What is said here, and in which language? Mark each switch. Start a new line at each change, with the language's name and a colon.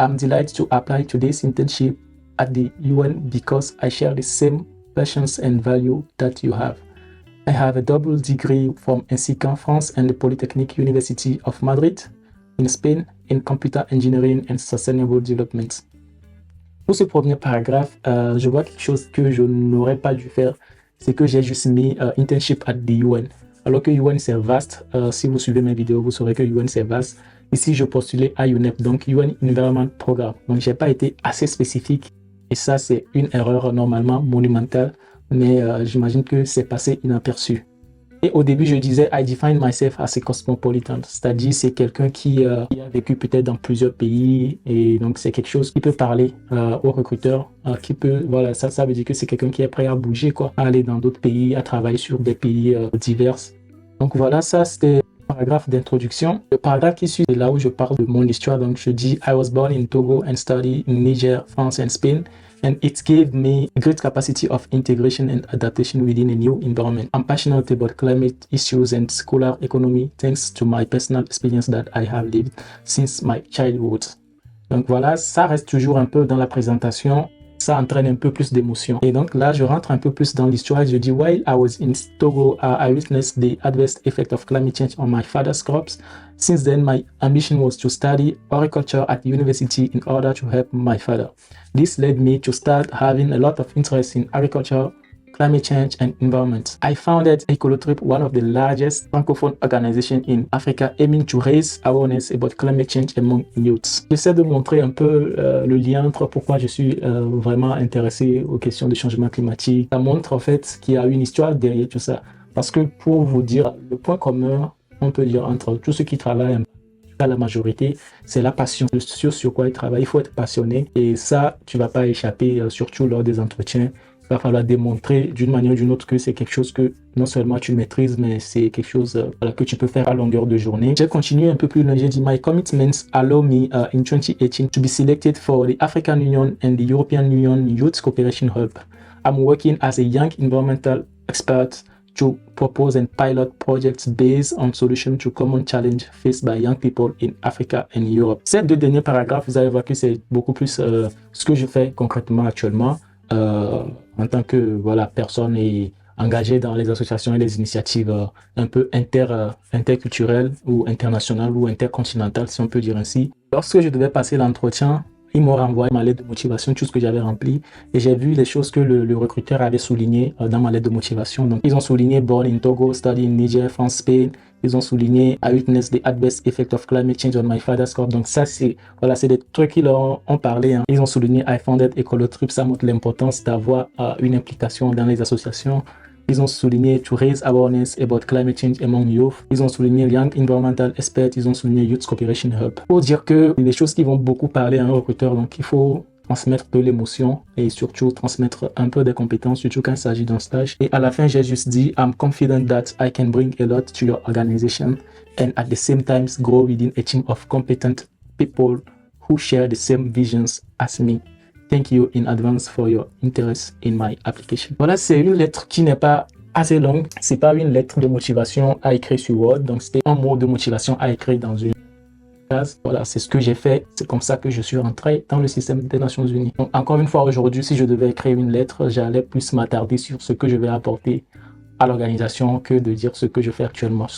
English: I'm delighted to apply to this internship at the UN because I share the same passions and value that you have. I have a double degree from INSICA France and the Polytechnic University of Madrid in Spain in computer engineering and sustainable development.
French: Pour ce premier paragraphe, je vois quelque chose que je n'aurais pas dû faire, c'est que j'ai juste mis
English: internship at the UN.
French: Alors que UN c'est vaste, si vous suivez mes vidéos, vous saurez que UN c'est vaste. Ici, je postulais à UNEP, donc UN Environment Programme. Donc, j'ai pas été assez spécifique et ça, c'est une erreur normalement monumentale, mais j'imagine que c'est passé inaperçu. Et au début, je disais,
English: I define myself as a cosmopolitan,
French: c'est-à-dire c'est quelqu'un qui a vécu peut-être dans plusieurs pays et donc c'est quelque chose qui peut parler aux recruteurs, qui peut, voilà, ça veut dire que c'est quelqu'un qui est prêt à bouger, quoi, à aller dans d'autres pays, à travailler sur des pays divers. Donc voilà, ça c'était le paragraphe d'introduction. Le paragraphe qui suit, c'est là où je parle de mon histoire. Donc je dis,
English: I was born in Togo and studied in Niger, France and Spain. And it gave me a great capacity of integration and adaptation within a new environment. I'm passionate about climate issues and circular economy thanks to my personal experience that I have lived since my childhood.
French: Donc voilà, ça reste toujours un peu dans la présentation. Ça entraîne un peu plus d'émotion. Et donc là, je rentre un peu plus dans l'histoire. Je dis,
English: while I was in Togo, I witnessed the adverse effect of climate change on my father's crops. Since then, my ambition was to study horticulture at university in order to help my father. This led me to start having a lot of interest in agriculture, climate change and environment. I founded Ecolotrip, one of the largest francophone organizations in Africa, aiming to raise awareness about climate change among youths.
French: J'essaie de montrer un peu le lien entre pourquoi je suis vraiment intéressé aux questions de changement climatique. Ça montre en fait qu'il y a une histoire derrière tout ça. Parce que pour vous dire, le point commun, on peut dire entre tous ceux qui travaillent, à la majorité, c'est la passion sur quoi ils travaillent. Il faut être passionné et ça, tu vas pas échapper, surtout lors des entretiens. Il va falloir démontrer d'une manière ou d'une autre que c'est quelque chose que non seulement tu maîtrises, mais c'est quelque chose que tu peux faire à longueur de journée. J'ai continué un peu plus loin. J'ai dit,
English: my commitments allow me in 2018 to be selected for the African Union and the European Union Youth Cooperation Hub. I'm working as a young environmental expert to propose and pilot projects based on solutions to common challenges faced by young people in Africa and Europe.
French: Ces 2 derniers paragraphes, vous allez voir que c'est beaucoup plus ce que je fais concrètement actuellement en tant que personne et engagée dans les associations et les initiatives un peu interculturelles ou internationales ou intercontinentales, si on peut dire ainsi. Lorsque je devais passer l'entretien, Ils m'ont renvoyé ma lettre de motivation, tout ce que j'avais rempli. Et j'ai vu les choses que le recruteur avait soulignées dans ma lettre de motivation. Donc, ils ont souligné
English: Born in Togo, Study in Niger, France, Spain.
French: Ils ont souligné
English: I witnessed the adverse effect of climate change on my father's crop.
French: Donc, ça, c'est des trucs qu'ils leur ont parlé. Hein. Ils ont souligné
English: I founded Ecolotrip.
French: Ça montre l'importance d'avoir une implication dans les associations. Ils ont souligné
English: to raise awareness about climate change among youth.
French: Ils ont souligné
English: Young Environmental Experts.
French: Ils ont souligné
English: Youth Cooperation Hub.
French: Pour dire que les choses qui vont beaucoup parler à un recruteur, donc il faut transmettre de l'émotion et surtout transmettre un peu des compétences, surtout quand il s'agit d'un stage.
English: Et à la fin, j'ai juste dit, I'm confident that I can bring a lot to your organization and at the same time grow within a team of competent people who share the same visions as me. Thank you in advance for your interest in my application.
French: Voilà, c'est une lettre qui n'est pas assez longue. C'est pas une lettre de motivation à écrire sur Word. Donc, c'était un mot de motivation à écrire dans une case. Voilà, c'est ce que j'ai fait. C'est comme ça que je suis rentré dans le système des Nations Unies. Donc, encore une fois, aujourd'hui, si je devais écrire une lettre, j'allais plus m'attarder sur ce que je vais apporter à l'organisation que de dire ce que je fais actuellement.